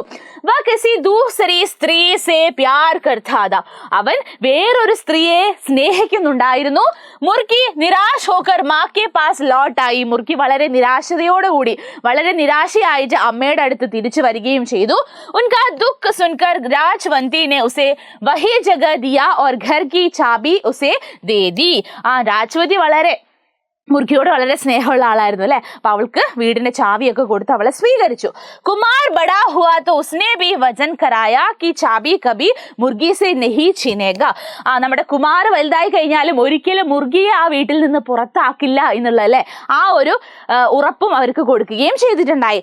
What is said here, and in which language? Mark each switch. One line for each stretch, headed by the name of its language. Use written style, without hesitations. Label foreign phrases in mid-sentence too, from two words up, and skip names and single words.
Hindi: वह किसी दूसरी स्त्री से प्यार करता था,
Malayalam: അവൻ വേറൊരു സ്ത്രീയെ സ്നേഹിക്കുന്നുണ്ടായിരുന്നു.
Hindi: मुर्गी निराश होकर माँ के पास लौटाई,
Malayalam: മുർഗി വളരെ നിരാശയോടുകൂടി, വളരെ നിരാശയായിട്ട് അമ്മയുടെ അടുത്ത് തിരിച്ചു വരികയും ചെയ്തു.
Hindi: उनका दुःख सुनकर രാജ്വന്തി ने उसे वही जगह दिया और घर की चाबी उसे दे दी.
Malayalam: രാജ്വതി മുർഗിയോട് വളരെ സ്നേഹമുള്ള ആളായിരുന്നു അല്ലെ. അപ്പൊ അവൾക്ക് വീടിന്റെ ചാവിയൊക്കെ കൊടുത്ത് അവളെ സ്വീകരിച്ചു.
Hindi: कुमार बड़ा हुआ तो उसने भी वचन कराया कि चाबी कभी मुर्गी से नहीं छीनेगा.
Malayalam: നമ്മുടെ കുമാർ വലുതായി കഴിഞ്ഞാലും ഒരിക്കലും മുർഗിയെ ആ വീട്ടിൽ നിന്ന് പുറത്താക്കില്ല എന്നുള്ള അല്ലെ ആ ഒരു ഉറപ്പും അവർക്ക് കൊടുക്കുകയും ചെയ്തിട്ടുണ്ടായി.